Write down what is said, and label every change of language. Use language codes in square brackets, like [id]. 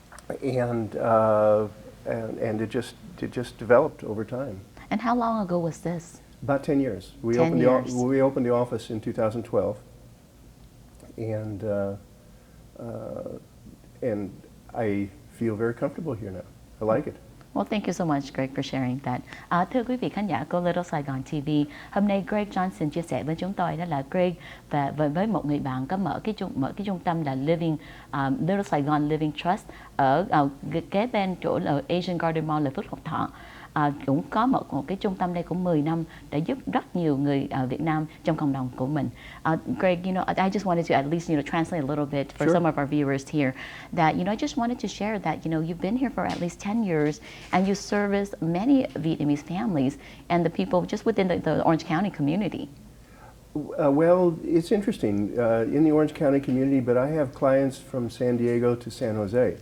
[en] And it just developed over time. And how long ago was this? About 10 years. We opened the office in 2012, and I feel very comfortable here now. I like it. Well, thank you so much, Greg, for sharing that. [vi] Thưa quý vị khán giả của Little Saigon TV, hôm nay Greg Johnson chia sẻ với chúng tôi đó là Greg và với một người bạn có mở cái trung tâm là Little Saigon Living Trust ở kế bên chỗ là Asian Garden Mall là Phước Lộc Thọ. Cũng có một cái trung tâm đây cũng 10 năm đã giúp rất nhiều người Việt Nam trong cộng đồng của mình. [en] Greg, I just wanted to at least translate a little bit for some of our viewers here. That I just wanted to share that you've been here for at least 10 years and you service many Vietnamese families and the people just within the Orange County community. Well, it's interesting in the Orange County community, but I have clients from San Diego to San Jose.